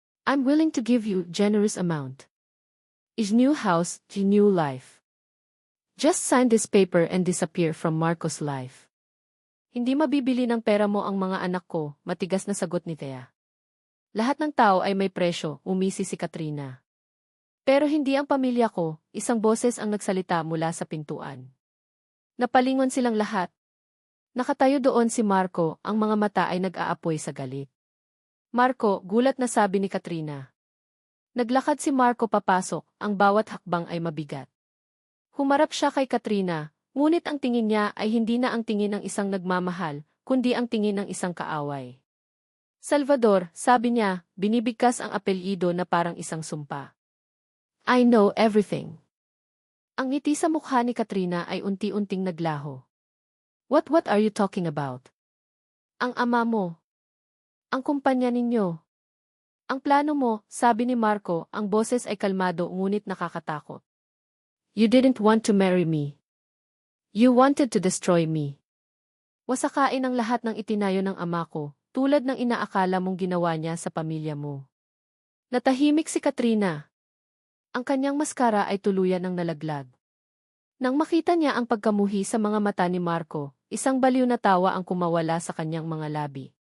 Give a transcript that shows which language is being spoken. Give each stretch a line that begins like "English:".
English: I'm willing to give you generous amount. Is new house, new life. Just sign this paper and disappear from Marco's life.
Filipino: Hindi mabibili ng pera mo ang mga anak ko, matigas na sagot ni Thea. Lahat ng tao ay may presyo, umisi si Katrina. Pero hindi ang pamilya ko, isang boses ang nagsalita mula sa pintuan. Napalingon silang lahat. Nakatayo doon si Marco, ang mga mata ay nag-aapoy sa galit. Marco, gulat na sabi ni Katrina. Naglakad si Marco papasok, ang bawat hakbang ay mabigat. Humarap siya kay Katrina, ngunit ang tingin niya ay hindi na ang tingin ng isang nagmamahal, kundi ang tingin ng isang kaaway. Salvador, sabi niya, binibigkas ang apelyido na parang isang sumpa.
English: I know everything.
Filipino: Ang ngiti sa mukha ni Katrina ay unti-unting naglaho.
English: What are you talking about?
Filipino: Ang ama mo. Ang kumpanya ninyo. Ang plano mo, sabi ni Marco, ang boses ay kalmado ngunit nakakatakot.
English: You didn't want to marry me. You wanted to destroy me.
Filipino: Wasakain ang lahat ng itinayo ng ama ko, tulad ng inaakala mong ginawa niya sa pamilya mo. Natahimik si Katrina. Ang kanyang maskara ay tuluyan ng nalaglag. Nang makita niya ang pagkamuhi sa mga mata ni Marco, isang baliw na tawa ang kumawala sa kanyang mga labi.